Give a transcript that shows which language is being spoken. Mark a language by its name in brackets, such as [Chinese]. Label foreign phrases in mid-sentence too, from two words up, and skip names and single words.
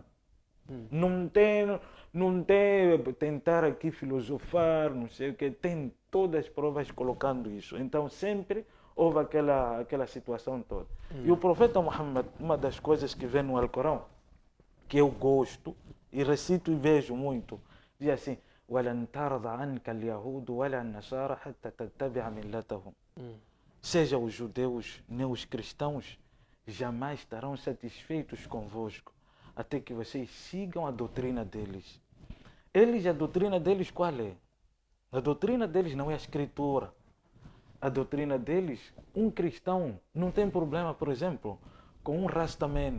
[Portuguese] Não tem tentar aqui filosofar, não sei o quê. Tem todas as provas colocando isso. Então sempre houve aquela situação toda. E o profeta Muhammad, uma das coisas que vem no Alcorão, que eu gosto e recito e vejo muito, diz assim: [Arabic] وَلَنْ تَرْضَ عَنْكَ الْيَهُودُ وَلَا النَّصَارَى حَتَّى تَتَّبِعَ مِلَّتَهُم. [Portuguese] Seja os judeus nem os cristãos, jamais estarão satisfeitos convosco, até que vocês sigam a doutrina deles. A doutrina deles qual é? A doutrina deles não é a escritura. A doutrina deles, um cristão não tem problema, por exemplo, com um rastaman.